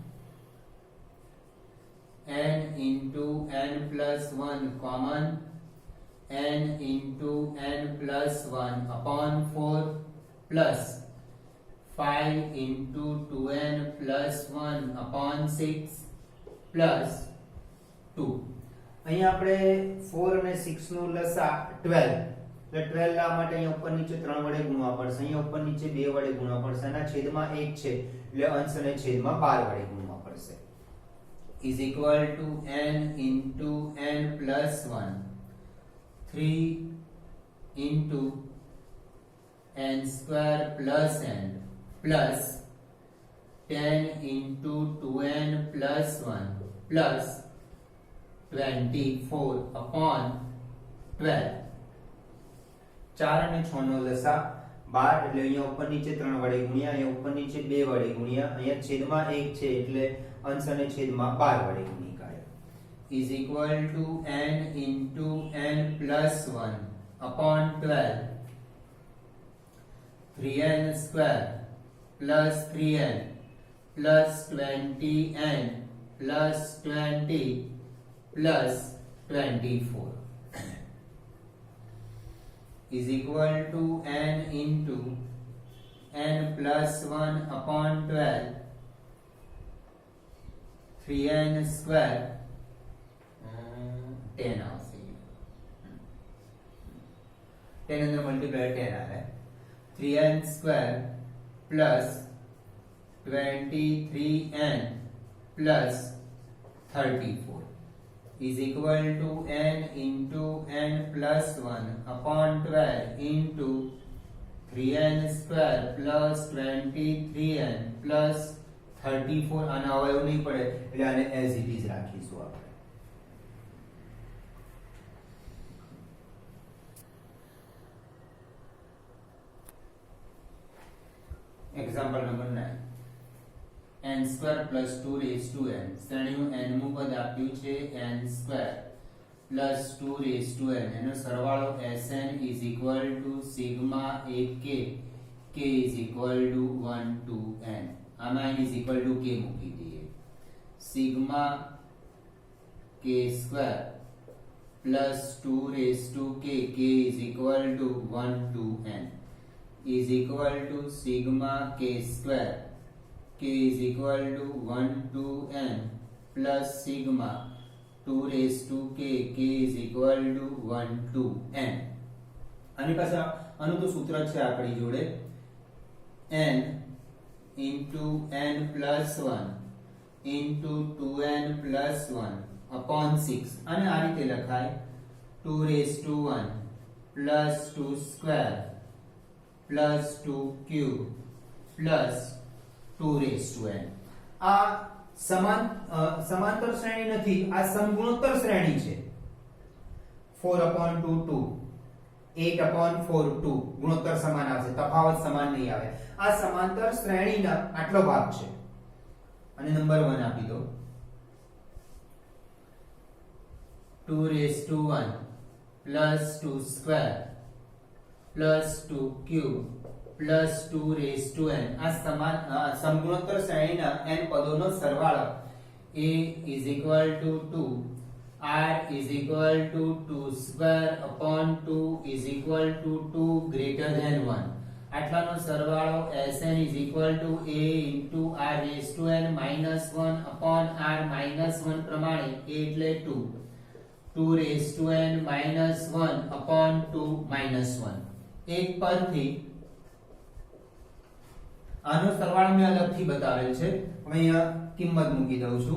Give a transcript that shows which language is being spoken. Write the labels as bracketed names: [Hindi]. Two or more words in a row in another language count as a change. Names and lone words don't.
[English] N into n plus 1 common. N into n plus 1 upon 4 plus 5 into 2n plus 1 upon 6 plus 2. [Gujarati] અહીં આપણે 4 અને 6 નું લસા 12 એટલે 12 લા માટે અહીં ઉપર નીચે 3 વડે ગુણવા પડશે, અહીં ઉપર નીચે 2 વડે ગુણવા પડશે, આના છેદમાં 1 છે એટલે અંશ અને છેદમાં 12 વડે ગુણવા પડશે. [English] is equal to n into n plus 1 3 into n square plus n plus 10 into 2n plus 1 plus 24 upon 12. [Gujarati] 4 અને 6 નો લસા 12 એટલે અહીંયા ઉપર નીચે 3 વડે ગુણ્યા, અહીંયા ઉપર નીચે 2 વડે ગુણ્યા, અહીંયા છેદમાં 1 છે એટલે અંશ અને છેદમાં 12 વડે ગુણી કાઢે. [English] is equal to n into n plus 1 upon 12 3n square plus 3n plus 20n plus 20 plus 24 is equal to n into n plus 1 upon 12 [Gujarati] 3n square 10 આવશે 10 અંદર મલ્ટીપ્લાય 10 આવે 3n [English] square plus 23n plus 34 is equal to n into n plus 1 upon 12 into 3n square plus 23n plus 34. [Gujarati] આના અવયવ નહીં પડે એટલે આને [English] as it is [Gujarati] રાખીશું આપણે. [English] example number [Gujarati] 9 [English] n square plus 2 raised to n [Gujarati] શ્રેણીનું n મું પદ આપ્યું છે [English] n square plus 2 raised to n [Gujarati] એનો સરવાળો [English] sn is equal to sigma ak k is equal to 1 to n. [Gujarati] આમાં [English] n is equal to k [Gujarati] મૂકી દઈએ. [English] sigma k square plus 2 raised to k is equal to 1 to n is equal to sigma k square k is equal to 1 to n plus sigma 2 raised to k is equal to 1 to n. [Gujarati] આની પાસે આનું તો સૂત્ર છે આપણી જોડે [English] n into n plus 1 into 2n plus 1 upon 6. [Gujarati] અને આ રીતે લખાય [English] 2 raised to 1 plus 2 square plus 2 cube plus 2 raised to n. [Gujarati] આ સમાંતર શ્રેણી નથી, આ સમગુણોત્તર શ્રેણી છે. [English] 4 upon 2 2, 8 upon 4 2. [Gujarati] ગુણોત્તર સમાન આવશે, તફાવત સમાન નહીં આવે. આ સમાંતર શ્રેણીના આટલો ભાગ છે અને નંબર 1 આપી દો. [English] 2 raised to 1 plus 2 square plus 2 cube plus 2 raised to n. [Gujarati] આ સમાન સમગુણોત્તર શ્રેણીના n પદોનો સરવાળો [English] a is equal to 2, r is equal to 2 square upon 2 is equal to 2 greater than 1. [Gujarati] આટલાનો સરવાળો [English] Sn is equal to a into r raised to n minus 1 upon r minus 1 [Gujarati] પ્રમાણે a એટલે [English] 2 raised to n minus 1 upon 2 minus 1 [Gujarati] એક પરથી આનો સરવાળો મેં અલગથી બતાવેલ છે, હવે અહીંયા કિંમત મૂકી દઉં છું.